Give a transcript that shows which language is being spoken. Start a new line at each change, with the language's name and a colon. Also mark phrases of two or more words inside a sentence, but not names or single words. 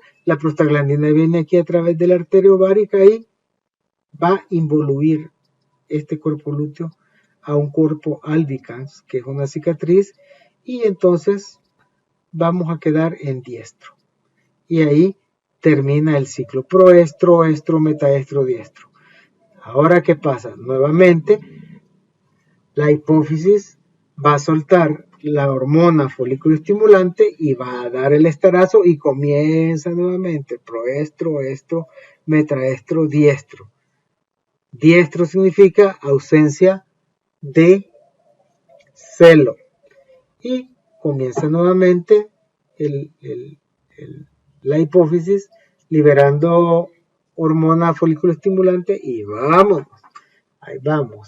Spanish: La prostaglandina viene aquí a través de la arteria ovárica y va a involuir este cuerpo lúteo a un cuerpo albicans, que es una cicatriz, y entonces vamos a quedar en diestro. Y ahí termina el ciclo proestro, estro, metaestro, diestro. Ahora, ¿qué pasa? Nuevamente, la hipófisis va a soltar la hormona folículo estimulante y va a dar el estarazo y comienza nuevamente proestro, estro, metaestro, diestro. Diestro significa ausencia de celo. Y comienza nuevamente la hipófisis liberando hormona folículo estimulante y vamos, ahí vamos.